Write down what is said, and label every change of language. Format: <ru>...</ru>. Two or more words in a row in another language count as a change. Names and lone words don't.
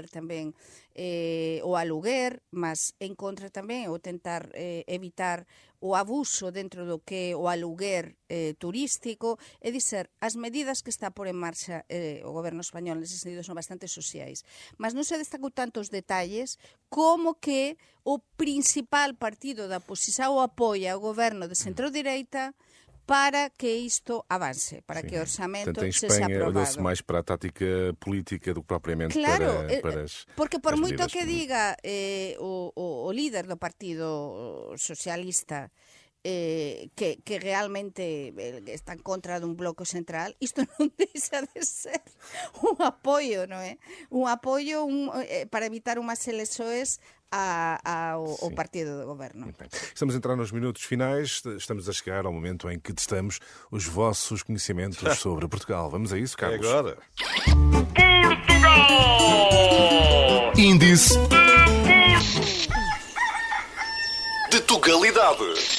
<gl>tamén o aluguer, mas en contra tamén ou tentar evitar o abuso dentro do que o aluguer turístico, é dizer, as medidas que está por en marcha o goberno español nese sentido son bastante sociais, mas non se destacou tanto os detalles como que o principal partido da oposición apoia o goberno de centro-direita para que isto avance,</gl> <pt>para que o orçamento seja aprovado. Olhou-se mais para a tática política do que propriamente para as</pt> <gl>porque por moito que</gl> <pt>políticas.</pt> <gl>diga o líder do Partido Socialista que realmente está en contra dun bloco central, isto non deixa de ser un apoio, non é? Un apoio para evitar unhas eleições ao partido do governo.</gl> <pt>Estamos a entrar nos minutos finais, estamos a chegar ao momento em que testamos os vossos conhecimentos sobre Portugal. Vamos a isso, É Carlos? agora. Índice de Tugalidade.</pt>